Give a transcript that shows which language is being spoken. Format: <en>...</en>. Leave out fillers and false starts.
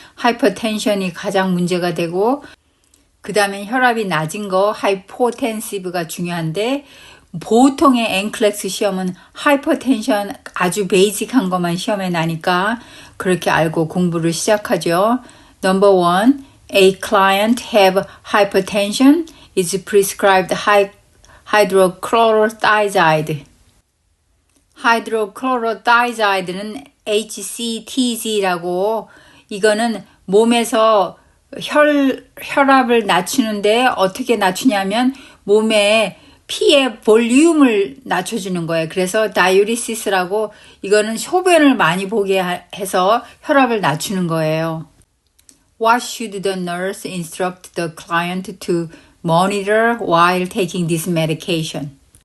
<ko>하이퍼텐션이 가장 문제가 되고 그 다음에 혈압이 낮은 거 하이포텐시브가 중요한데 보통의 NCLEX 시험은 하이퍼텐션 아주 베이직한 것만 시험에 나니까 그렇게 알고 공부를 시작하죠.</ko> <en>Number 1. A client have hypertension is prescribed hydrochlorothiazide.</en> <ko>hydrochlorothiazide는 HCTZ라고 이거는 몸에서 혈압을 낮추는데 어떻게 낮추냐면 몸에 피의 볼륨을 낮춰주는 거예요. 그래서 다이우리시스라고 이거는 소변을 많이 보게 해서 혈압을 낮추는 거예요.</ko> <en>What should the nurse instruct the client to monitor while taking this medication?</en>